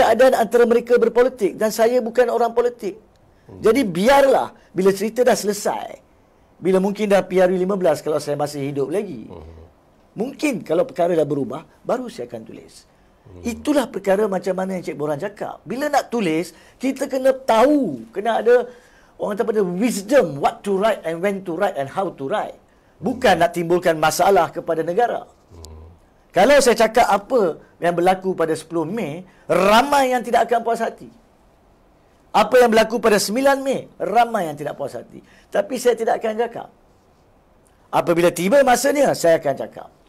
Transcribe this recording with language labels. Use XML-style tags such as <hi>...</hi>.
<ms>keadaan antara mereka berpolitik. Dan saya bukan orang politik. Jadi biarlah bila cerita dah selesai. Bila mungkin dah PRU 15 kalau saya masih hidup lagi. Mungkin kalau perkara dah berubah, baru saya akan tulis. Itulah perkara macam mana yang Cik Borhan cakap. Bila nak tulis, kita kena tahu. Kena ada orang kata pada wisdom.</ms> <en>What to write and when to write and how to write.</en> <ms>Bukan nak timbulkan masalah kepada negara. Kalau saya cakap apa yang berlaku pada 10 Mei, ramai yang tidak akan puas hati. Apa yang berlaku pada 9 Mei, ramai yang tidak puas hati. Tapi saya tidak akan cakap. Apabila tiba masanya, saya akan cakap.</ms>